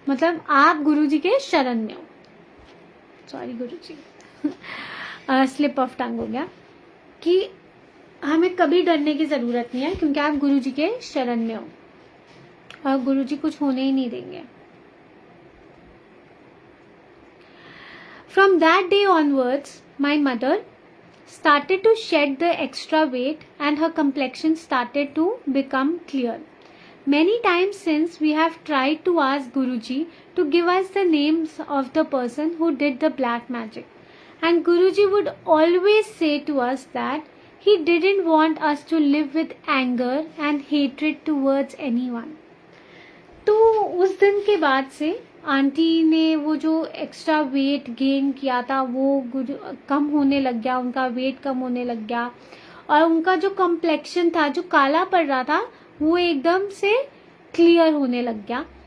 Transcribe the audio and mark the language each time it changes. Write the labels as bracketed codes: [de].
[hi] मतलब आप गुरु जी के शरण में हो। Sorry Guru ji, [en] slip of tongue [hi] हो गया कि हमें कभी डरने की जरूरत नहीं है, क्योंकि आप गुरु जी के शरण में हो और गुरु जी कुछ होने ही नहीं देंगे। [en] From that day onwards, my mother started to shed the extra weight and her complexion started to become clear. Many times since we have tried to ask Guruji to give us the names of the person who did the black magic, and Guruji would always say to us that he didn't want us to live with anger and hatred towards anyone. [hi] तो उस दिन के बाद से aunty ने वो जो extra weight gain किया था वो कम होने लग गया, उनका वेट कम होने लग गया और उनका जो कॉम्प्लेक्शन था, जो काला पड़ रहा था, वो एकदम से क्लियर होने लग गया।